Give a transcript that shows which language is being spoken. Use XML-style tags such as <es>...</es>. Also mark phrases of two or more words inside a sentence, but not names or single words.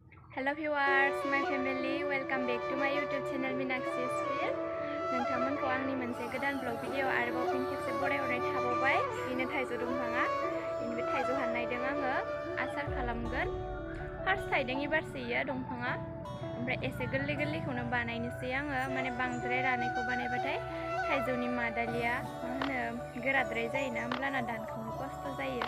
<en>Hello viewers, my family, welcome back to my YouTube channel minakshisfield.</en> <brx>नोंथांमोनखौ आंनि मोनसे गोदान ब्लग भिडिअ आरोबाव फिन खेबसे बरायहरनाय थाबावबाय। बेनो थाइजौ दंफाङा। बेनिफ्राय थाइजौ हाननायदों आङो आसार खालामगोन। फार्स्ट थाइदों एबारसो इयो दंफाङा। ओमफ्राय एसे गोरलै गोरलैखौनो बानायनोसै आङो। माने बांद्राय रानायखौ बानायबाथाय थाइजौनि मादालिया गोराद्राय जायोना, होमब्लाना दानखावनो खस्थ' जायो।</brx>